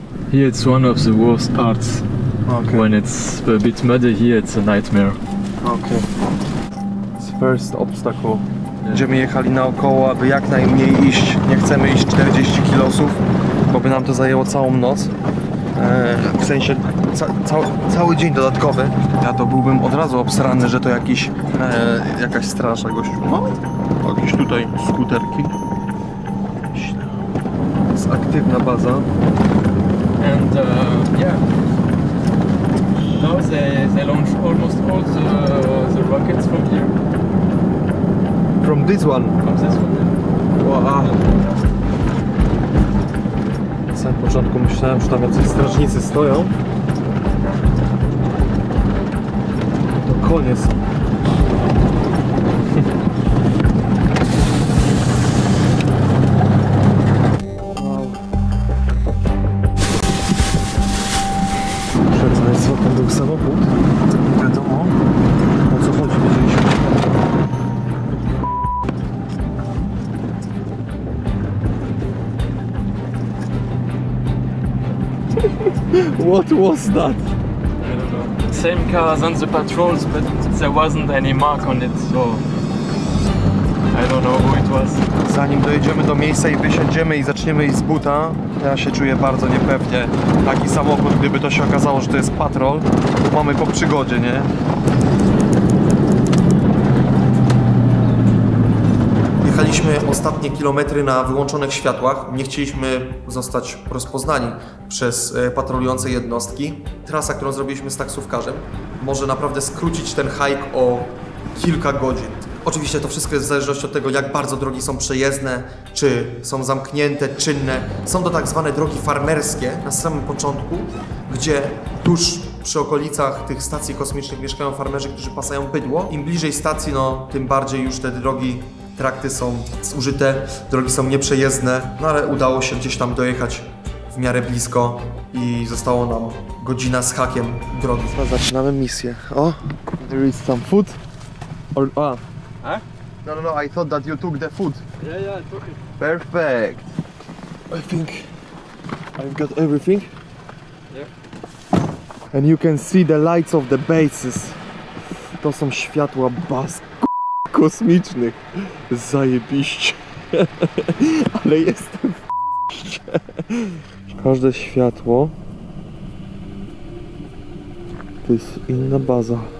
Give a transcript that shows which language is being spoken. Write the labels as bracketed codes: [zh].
[en] Here it's one of the worst parts. Okay. When it's a bit muddy here, it's a nightmare. Okay. It's first obstacle. [pl] Będziemy jechali naokoło, aby jak najmniej iść. Nie chcemy iść 40 kilosów, bo by nam to zajęło całą noc. W sensie cały dzień dodatkowy. Ja to byłbym od razu obsrany, że to jakaś strasza gościu. No, jakieś tutaj skuterki. Jest aktywna baza. [en] And yeah, now they launch almost all the rockets from here. From this one? From this one. Wow. [pl] Na samym początku myślałem, że tam jacyś strażnicy stoją. To koniec. Co tam był samochód? Nie wiadomo o co chodzi, wiedzieliśmy. [en] What was that? I don't know. Same car as on the patrols, but there wasn't any mark on it, so I don't know who it was. [pl] Zanim dojedziemy do miejsca i wysiądziemy i zaczniemy iść z buta, ja się czuję bardzo niepewnie. Taki samochód, gdyby to się okazało, że to jest patrol, to mamy po przygodzie, nie? Jechaliśmy ostatnie kilometry na wyłączonych światłach. Nie chcieliśmy zostać rozpoznani przez patrolujące jednostki. Trasa, którą zrobiliśmy z taksówkarzem, może naprawdę skrócić ten hike o kilka godzin. Oczywiście to wszystko jest w zależności od tego, jak bardzo drogi są przejezdne, czy są zamknięte, czynne. Są to tak zwane drogi farmerskie na samym początku, gdzie tuż przy okolicach tych stacji kosmicznych mieszkają farmerzy, którzy pasają bydło. Im bliżej stacji, no tym bardziej już te drogi, trakty są zużyte, drogi są nieprzejezdne, no ale udało się gdzieś tam dojechać w miarę blisko i zostało nam godzina z hakiem drogi. Zaczynamy misję. [en] O, there is some food. Or, Huh? No, I thought that you took the food. Yeah, I took it. Perfect. I think I've got everything. Yeah. And you can see the lights of the bases. [pl] To są światła baz kosmicznych. Zajebiście. Ale jestem w każde światło to jest inna baza.